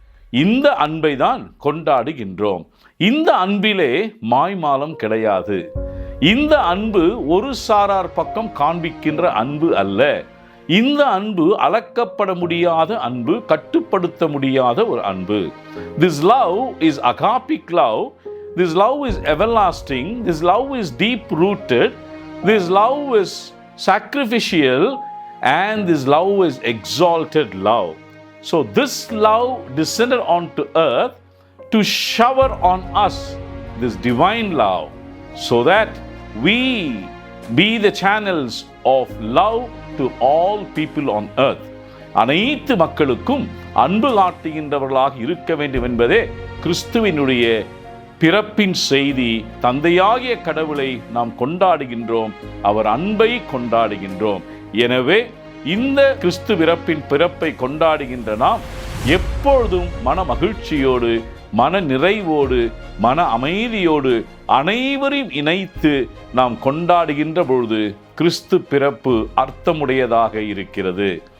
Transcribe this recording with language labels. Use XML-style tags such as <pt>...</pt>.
<ta>இந்த அன்பை தான் கொண்டாடுகின்றோம். இந்த அன்பிலே மாய்மாலம் கிடையாது. இந்த அன்பு ஒரு சாரார் பக்கம் காண்பிக்கின்ற அன்பு அல்ல. இந்த அன்பு அளக்கப்பட முடியாத அன்பு, கட்டுப்படுத்த முடியாத ஒரு அன்பு.</ta> <en>This love is agapic love. This love is everlasting. This love is deep rooted. This love is sacrificial, and this love is exalted love. So this love descended onto earth to shower on us this divine love, so that we be the channels of love to all people on earth.</en> <ta>அனைத்து மக்களுக்கும் அன்பு காட்டுகின்றவர்களாக இருக்க வேண்டும் என்பதே கிறிஸ்துவினுடைய பிறப்பின் செய்தி. தந்தையாகிய கடவுளை நாம் கொண்டாடுகின்றோம். அவர் அன்பை கொண்டாடுகின்றோம். எனவே இந்த கிறிஸ்து பிறப்பை கொண்டாடுகின்ற நாம் எப்பொழுதும் மன மகிழ்ச்சியோடு, மன நிறைவோடு, மன அமைதியோடு அனைவரையும் இணைத்து நாம் கொண்டாடுகின்ற பொழுது கிறிஸ்து பிறப்பு அர்த்தமுடையதாக இருக்கிறது.</ta>